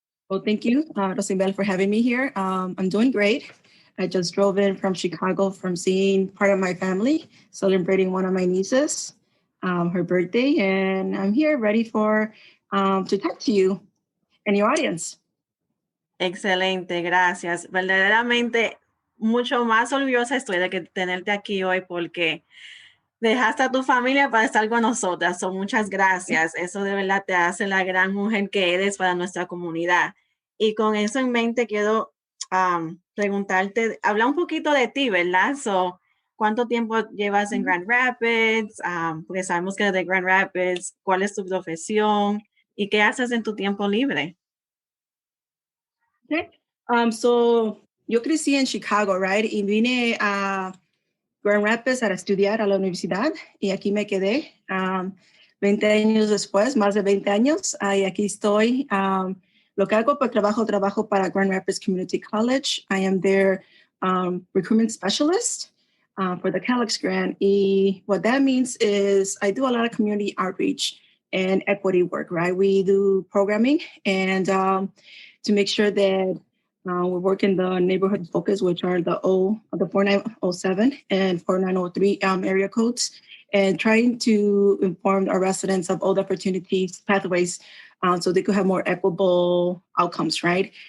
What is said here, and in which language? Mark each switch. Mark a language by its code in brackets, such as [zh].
[en] Well, thank you, Rosibel, for having me here. I'm doing great. I just drove in from Chicago from seeing part of my family, celebrating one of my nieces, her birthday, and I'm here ready for to talk to you and your audience. [es] Excelente, gracias. Verdaderamente, mucho más orgullosa estoy de que tenerte aquí hoy porque dejaste a tu familia para estar con nosotras. So, muchas gracias. Eso de verdad te hace la gran mujer que eres para nuestra comunidad. Y con eso en mente quiero preguntarte, habla un poquito de ti, ¿verdad? So, ¿cuánto tiempo llevas en Grand Rapids? Porque sabemos que de Grand Rapids, ¿cuál es tu profesión? ¿Y qué haces en tu tiempo libre? Okay. So yo crecí en Chicago, right? Y vine a Grand Rapids a estudiar a la universidad y aquí me quedé 20 años después, más de 20 años, y aquí estoy. Lo que hago, pues trabajo para Grand Rapids Community College. [en] I am their recruitment specialist for the Calyx grant. Y what that means is I do a lot of community outreach and equity work, right? We do programming and to make sure that we work in the neighborhood focus, which are the 4907 and 4903 area codes, and trying to inform our residents of all the opportunities, pathways, so they could have more equitable outcomes, right?